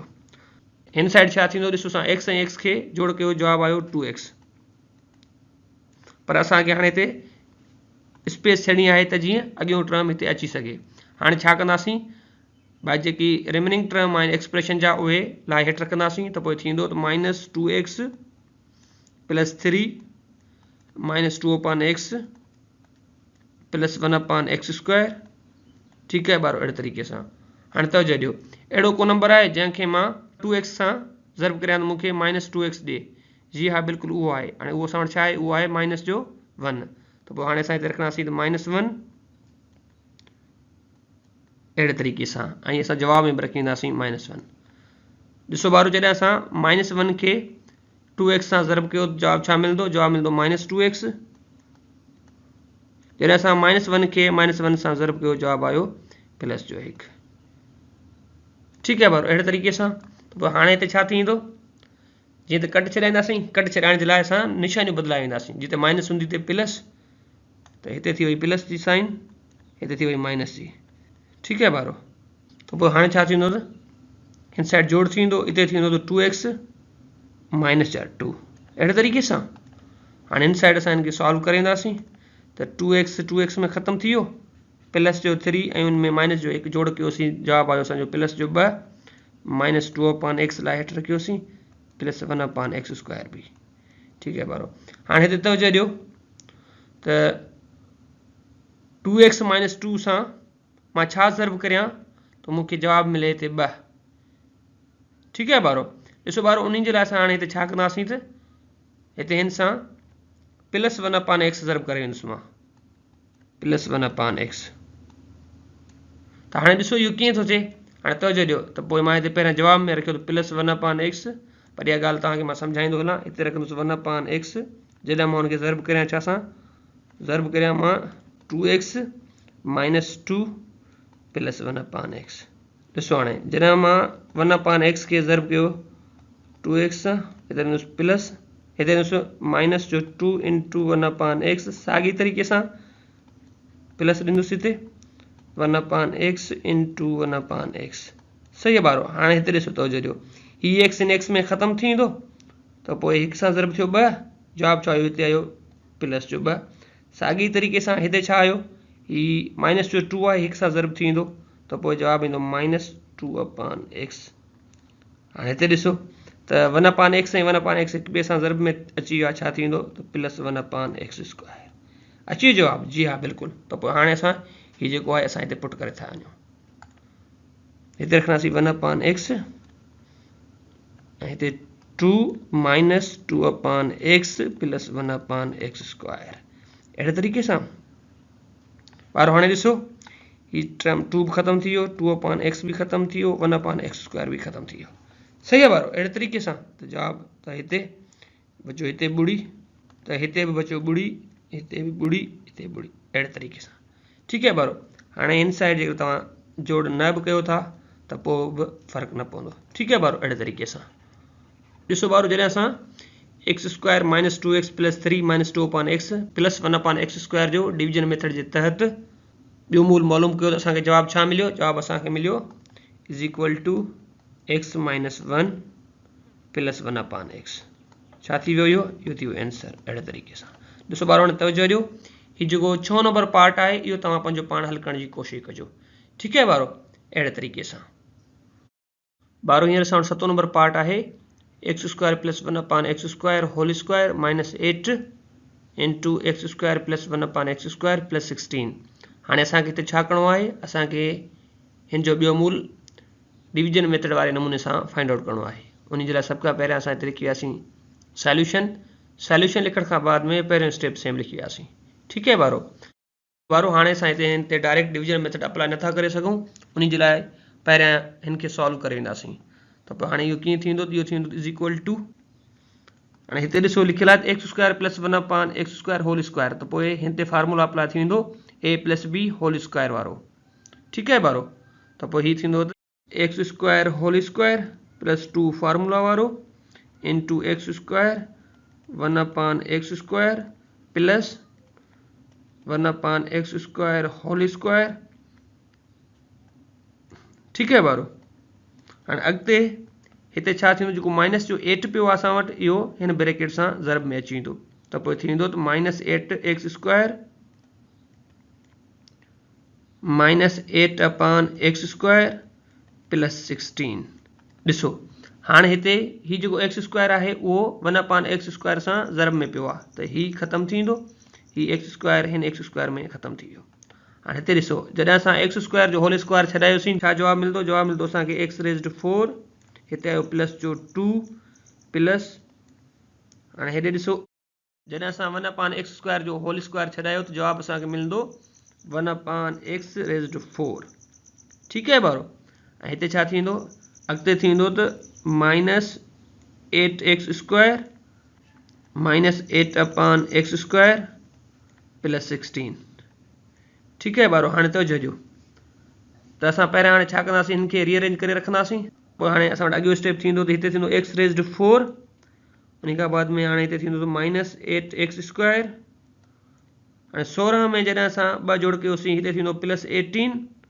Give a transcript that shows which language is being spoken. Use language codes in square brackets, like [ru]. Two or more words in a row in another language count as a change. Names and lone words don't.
[sd] हिन साइड छा थींदो ॾिसो असां एक्स ऐं एक्स खे जोड़ कयो, जवाबु आयो 2x। पर असांखे हाणे हिते स्पेस छॾणी आहे त जीअं अॻियों टर्म हिते अची सघे। हाणे छा कंदासीं, भाई जेकी [en] remaining term [sd] आहिनि एक्सप्रेशन जा उहे लाइ हेठि रखंदासीं। त पोइ थींदो त [en] minus 2x plus 3 minus 2 upon x plus 1 upon x square. [ur] ٹھیک ہے [sd] ॿारो अहिड़े तरीक़े सां हाणे तवजो ॾियो, अहिड़ो को नंबर आहे जंहिंखे मां 2x सां ज़र्ब करियां त मूंखे [en] minus 2x [sd] ॾे, जी हा बिल्कुलु उहो आहे। हाणे उहो असां वटि छा आहे, उहो आहे माइनस जो 1। त पोइ हाणे असां हिते रखंदासीं त माइनस 1 अहिड़े तरीक़े सां, ऐं असां जवाब में बि रखी वेंदासीं माइनस 1। ॾिसो ॿारो जॾहिं असां माइनस 1 खे 2x सां ज़र्ब कयो जवाबु छा मिलंदो, जवाबु मिलंदो माइनस 2x। जॾहिं असां माइनस 1 खे माइनस 1 सां ज़र्ब कयो जवाबु आयो प्लस जो 1। [ur] ٹھیک ہے [sd] ॿारो अहिड़े तरीक़े सां। त पोइ हाणे हिते छा थींदो, जीअं त कट छॾाईंदासीं, कट छॾाइण जे लाइ असां निशानियूं बदिलाए वेंदासीं। जिते माइनस हूंदी हिते प्लस, त हिते थी वई प्लस जी साइन, हिते थी वई माइनस जी। [ur] ٹھیک ہے ॿारो। [sd] त पोइ हाणे छा थींदो त हिन साइड जोड़ थींदो, हिते थींदो त 2x माइनस जा 2 अहिड़े तरीक़े सां। हाणे हिन साइड असां हिनखे सॉल्व करे वेंदासीं। त 2x में ख़तमु थी वियो, प्लस जो 3 ऐं उन में माइनस जो 1 जोड़ कयोसीं, जवाबु आयो असांजो प्लस जो 2 [en] minus 2 upon x [sd] लाइ हेठि रखियोसीं [en] plus 1 upon x square [sd] बि। [ur] ٹھیک ہے [sd] ॿारो हाणे हिते तवजो ॾियो त 2x माइनस 2 सां मां छा ज़र्ब करियां त मूंखे जवाबु मिले हिते 2। [ur] ٹھیک ہے [sd] ॿारो। ॾिसो ॿारो उन जे लाइ असां हाणे हिते छा कंदासीं त हिते हिन सां [en] plus 1 upon x [sd] ज़र्ब करे वेंदुसि मां, [en] plus 1 upon x. [sd] त हाणे ॾिसो इहो कीअं थो थिए, हाणे तवजो ॾियो त पोइ मां हिते पहिरियां जवाब में रखियो त [en] plus 1 upon x, [sd] पर इहा ॻाल्हि तव्हांखे मां सम्झाईंदो हलां। हिते रखंदुसि [en] 1 upon x, [sd] जॾहिं मां हुनखे ज़र्ब करियां छा सां, ज़र्ब करियां मां [en] 2x minus 2 plus 1 upon x. [sd] ॾिसो हाणे जॾहिं मां [en] 1 upon x [sd] खे ज़र्ब कयो 2x सां, हिते ॾिनुसि प्लस, हिते ॾिसो माइनस जो 2 [en] into 1 upon x, [sd] साॻी तरीक़े सां प्लस ॾिनुसि हिते [en] 1 upon x into 1 upon x. [ur] صحیح ہے ॿारो। [sd] हाणे हिते ॾिसो तवजो ॾियो, हीअ [en] x in x [sd] में ख़तमु थी वेंदो, त पोइ हिक सां ज़र्ब थियो 2, जवाबु छा आयो हिते आयो प्लस जो 2। साॻी तरीक़े सां हिते छा आयो, हीअ माइनस जो 2 आहे, हिक सां ज़र्ब थी वेंदो, त पोइ जवाबु ईंदो [en] minus 2 upon x. [sd] हाणे हिते ॾिसो त [en] 1 upon x [sd] ऐं [en] 1 upon x [sd] हिक ॿिए सां ज़र्ब में अची वियो आहे, छा थी वेंदो त [en] plus 1 upon x square. [sd] अची वियो जवाबु, जी हा बिल्कुलु। त पोइ हाणे असां हीअ जेको आहे असां हिते पुट करे था वञूं, हिते रखंदासीं [en] 1 upon x [sd] हिते [en] 2 minus 2/x plus 1/x square. [sd] अहिड़े तरीक़े सां ॿार हाणे ॾिसो ही टर्म 2 भी ख़त्म थी वियो, 2/x भी ख़त्म थी वियो, 1/x स्क्वायर भी ख़त्म थी वियो। [ur] صحیح ہے ॿारो। [sd] अहिड़े तरीक़े सां त जवाब त हिते बचो, हिते ॿुड़ी, त हिते भी बचो ॿुड़ी, हिते भी ॿुड़ी, हिते ॿुड़ी। अहिड़े तरीक़े सां [ur] ٹھیک ہے [sd] ॿारो। हाणे हिन साइड जेकर तव्हां जोड़ न बि कयो था त पोइ बि फ़र्क़ु न पवंदो। [ur] ٹھیک ہے [sd] ॿारो। अहिड़े तरीक़े सां ॾिसो ॿारो, जॾहिं असां [en] x square minus 2x plus 3 minus 2/x plus 1/x square [sd] जो [en] division method [sd] जे तहत ॿियो मूल मालूम कयो त असांखे जवाब छा मिलियो? जवाब असांखे मिलियो [en] is equal to x minus 1 plus 1/x. [sd] छा थी वियो? इहो थी वियो आंसर। अहिड़े तरीक़े सां ॾिसो ॿारो, हाणे तवजो ॾियो, हीउ जेको 6 [en] number part [sd] आहे इहो तव्हां पंहिंजो पाण हल करण जी कोशिशि कजो। [ur] ٹھیک ہے [sd] ॿारो। अहिड़े तरीक़े सां ॿारो हींअर असां वटि 7 [en] number part [sd] आहे [en] x square plus 1/x square whole square minus 8 into x square plus 1/x square plus 16. [sd] हाणे असांखे हिते छा करिणो आहे? असांखे हिन जो ॿियो मूल [en] division method [sd] वारे नमूने सां [en] find out [sd] करिणो आहे। उन जे लाइ सभ खां पहिरियां असां हिते लिखी वियासीं सॉल्यूशन। सॉल्यूशन लिखण खां बाद में पहिरियों [en] step same [sd] लिखी वियासीं। [ur] ٹھیک ہے ॿारो। [sd] ॿारो हाणे असां हिते ते [en] direct division method apply [sd] नथा करे सघूं, उन जे लाइ पहिरियां हिन खे सॉल्व करे वेंदासीं। त पोइ हाणे इहो कीअं थींदो? इहो थींदो [en] is equal to, [sd] हाणे हिते ॾिसो लिखियलु आहे [en] x square plus 1/x square whole square, [sd] त पोइ हिन ते [en] formula apply [sd] थी वेंदो [en] a plus b whole square [sd] वारो। [ur] ٹھیک ہے ॿारो। [sd] त पोइ हीउ थींदो [en] x square whole square plus 2 formula [sd] वारो [en] into x square 1/x square plus 1/x square whole square. [ur] ٹھیک ہے ॿारो। [sd] हाणे अॻिते हिते छा थींदो? जेको माइनस जो 8 पियो आहे असां वटि, इहो हिन ब्रैकेट सां ज़रब में अची वेंदो, त पोइ थी वेंदो त [en] minus 8x square minus 8/x square plus 16. [sd] ॾिसो हाणे हिते हीउ जेको x स्क्वायर आहे उहो 1/x स्क्वायर सां ज़रब में पियो आहे, त हीउ ख़तमु थी वेंदो, हीउ x स्क्वायर हिन x स्क्वायर में ख़तमु थी वियो। हाणे हिते ॾिसो, जॾहिं असां x स्क्वायर जो [en] whole square [sd] छॾायोसीं, छा जवाब मिलंदो? जवाब मिलंदो असांखे [en] x raised 4, [sd] हिते आयो प्लस जो 2 प्लस, हाणे हेॾे ॾिसो, जॾहिं असां 1/x स्क्वायर जो [en] whole square [sd] छॾायो त जवाब असांखे मिलंदो [en] 1/x raised 4. [ur] ٹھیک ہے [sd] ॿारो। ऐं हिते छा थींदो? अॻिते थींदो त [en] minus 8x square minus 8/x square plus 16. [ur] ٹھیک ہے ॿारो। [sd] हाणे तवजो ॾियो, त असां पहिरियां हाणे छा कंदासीं? हिन खे रीअरेंज करे रखंदासीं। पोइ हाणे असां वटि अॻियो स्टेप थींदो त हिते थींदो [en] x raised 4, [sd] उन खां बाद में हाणे हिते थींदो [en] minus 8x square. [sd] हाणे 16 में जॾहिं असां 2 जोड़ कयोसीं, हिते थींदो प्लस 18।